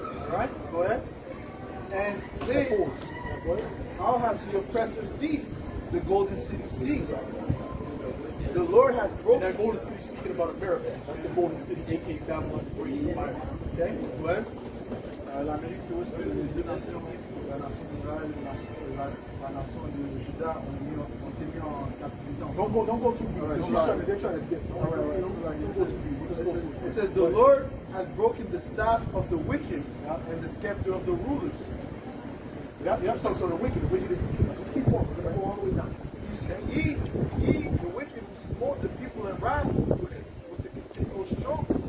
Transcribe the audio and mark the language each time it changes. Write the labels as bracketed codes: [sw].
[en] All right, go ahead. And say, how hath the oppressor ceased? The golden city ceased. The Lord hath broken. That golden city speaking about America. That's the golden city, aka Babylon, where you Bible. Okay, go ahead. [fr] L'Amérique, c'est aussi les deux nations, la nation d'Israël et la nation de Juda, ont été mis en captivité ensemble. [en] Don't go too deep. Alright, They're trying to get. Don't go too deep. Just go. It says, the Lord has broken the staff of the wicked and the scepter of the rulers. Yeah, so the wicked is just keep going. We're gonna go all the way down. He, the wicked who smote the people in wrath with the continual stroke.